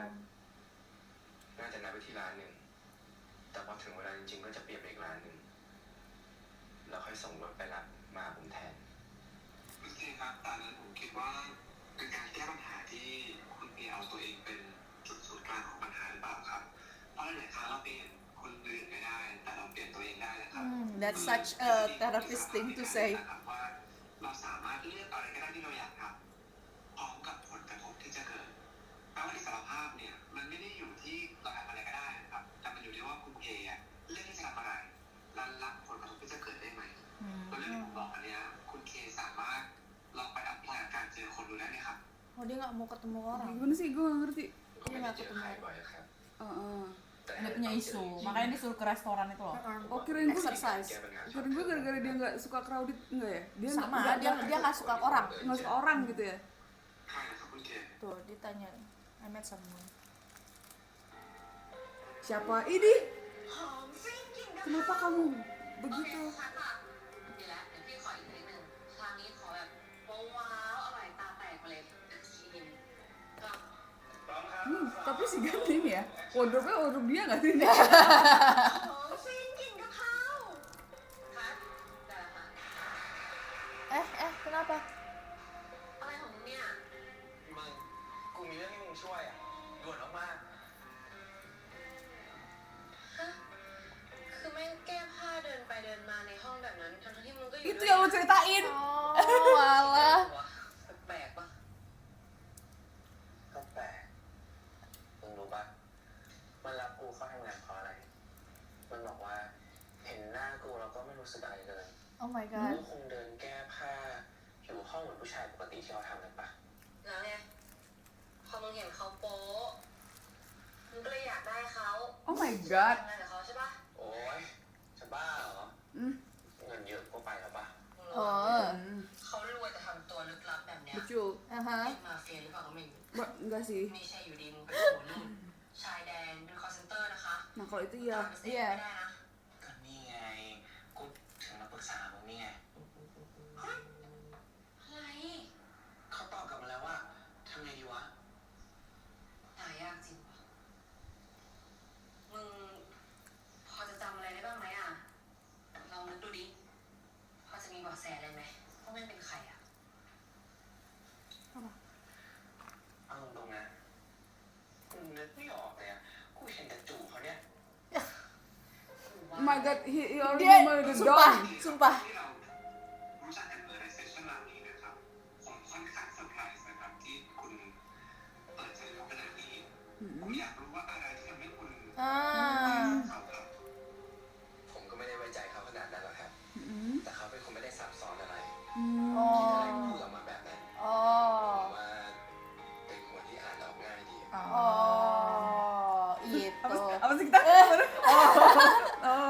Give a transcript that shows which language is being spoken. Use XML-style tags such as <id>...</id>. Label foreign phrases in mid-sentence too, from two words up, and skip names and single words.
<th>น่าจะนัดไปที่ร้านหนึ่งแต่พอถึงเวลาจริงๆก็จะเปลี่ยนไปอีกร้านหนึ่งแล้วค่อยส่งรถไปรับมาหาผมแทน โอเคครับตอนนั้นผมคิดว่าเป็นการแก้ปัญหาที่คุณเอเอาตัวเองเป็นจุดศูนย์กลางของปัญหาหรือเปล่าครับ เพราะหลายๆครั้งเราเปลี่ยนคนอื่นไม่ได้ แต่เราเปลี่ยนตัวเองได้นะครับ</th> <en>That's such a therapist thing to say.</en> <th>นะครับว่าเราสามารถเลือกอะไรก็ได้ที่เราอยากทำพร้อมกับผลกระทบที่จะเกิดแปลว่าอิสรภาพเนี่ยมันไม่ได้อยู่ที่เราทำอะไรก็ได้นะครับแต่มันอยู่ที่ว่าคุณเออะเลือกที่จะทำอะไรและรับผลกระทบที่จะเกิดได้ไหม ตัวเรื่องที่ผมบอกอันเนี้ยคุณเคสามารถลองไปอัพพลายการเจอคนดูได้ไหมครับ</th> <id>Oh dia nggak mau ketemu orang. Gimana sih? Gue gak ngerti.</id> <th>ก็ไม่ได้เจอใครบ่อยครับ แต่</th> <id>Dia punya isu, makanya disuruh ke restoran itu loh. Oh, kirain gue</id> <en>Exercise.</en> <id>gara-gara dia nggak suka crowded enggak ya? Dia Sama nggak- dia nggak suka orang. nggak suka orang gitu ya?</id> <th>ใครนะครับคุณเค</th> <id>Tuh ditanya.</id> <en>I met someone.</en> <id>Siapa ini? Kenapa kamu begitu?</id> <th>ดีแล้วเดี๋ยวพี่ขออีกนิดนึงคราวนี้ขอแบบว้าวๆอร่อยตาแตกไปเลยชิมก็</th> <id>Tapi si Gandhi ini ya, wardrobe-nya wardrobe dia nggak sih?</id> <th>ของซินกินกะเพราครับได้แล้วค่ะ</th> <id>Kenapa?</id> <th>อะไรของมึงเนี่ย มึงกูมีเรื่องให้มึงช่วยอ่ะด่วนมาก ฮะคือแม่งแก้ผ้าเดินไปเดินมาในห้องแบบนั้นทั้งที่มึงก็อยู่</th> <id>Itu yang lo ceritain. Oh alah.</id> <th>แปลกปะ ๆก็แปลกมึงรู้ปะมันรับกูเข้าทำงานเพราะอะไรมันบอกว่า เห็นหน้ากูแล้วก็ไม่รู้สึกอะไรเลย</th> <en>Oh my</en> <th>กู</th> <en>god</en> <th>คงเดินแก้ผ้าอยู่ห้องเหมือนผู้ชายปกติที่เขาทำกันปะ แล้วไงพอมึงเห็นเขาโป๊ะมึงก็เลยอยากได้เขา</th> <en>Oh my god</en> <th>ทำงานกับเขาใช่ปะ โอ๊ยจะบ้าเหรอ อืม เงินเยอะก็ไปแล้วปะ มึง เอ รู้ อ เขารวยแต่ทำตัวลึกลับแบบเนี้ย</th> <id>betul</id> <th>อ่ะฮะ เป็นมาเฟียหรือเปล่าก็ไม่รู้</th> <id>enggak sih</id> <th>ไม่ใช่อยู่ดีมึงเป็นโหนุ่มชายแดนเป็นคอลเซ็นเตอร์นะคะ</th> <id>nah kalau itu ya</id> <th>ตามไปเซ็นไม่ได้นะ ก็นี่ไง กูถึงมาปรึกษามึงนี่ไง อะไร เขาตอบกลับมาแล้วว่าทำไงดีวะ หายากจริงวะมึงพอจะจำอะไรได้บ้างไหมอ่ะลองนึกดูดิพอจะมีเบาะแสอะไรไหมว่ามันเป็นใครอ่ะ เอาตรงๆนะกูนึกไม่ออกเลยอะกูเห็นแต่จู่เขาเนี่ย</th> <en>oh my god he already</en> <id>dia</id> <en>murdered the</en> <id>sumpah</id> <en>dog</en> <id>sumpah</id> <th>ที่เรารู้จักกันในเซสชั่นหลังนี้นะครับผมค่อนข้างเซอร์ไพรส์นะครับที่คุณเปิดใจเขาขนาดนี้ผมอยากรู้ว่าอะไรที่ทำให้คุณ อ่า เขาครับ ผมก็ไม่ได้ไว้ใจเขาขนาดนั้นหรอกครับ Mm-mm. แต่เขาเป็นคนไม่ได้ซับซ้อนอะไร อ๋อ คิดอะไรก็พูดออกมาแบบนั้น อ๋อ ผมว่าเป็นคนที่อ่านออกง่ายดี</th> <id>อ๋อ gitu Apa sih kita? oh</id>